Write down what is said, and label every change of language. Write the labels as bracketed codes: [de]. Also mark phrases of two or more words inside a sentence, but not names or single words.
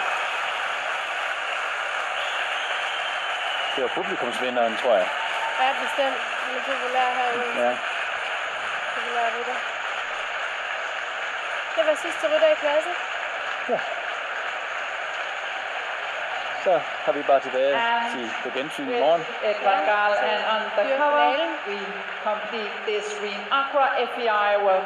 [da] Det var publikumsvinderen, tror jeg. Ja, bestemt. Han er populær herude. Ja. Populær rytter. Det var sidste rytter i klassen. Ja. Så har vi bare tilbage til på gensyn i morgen. [en] Edward Gaal and Undercover. We complete this Reen Aqua FEI World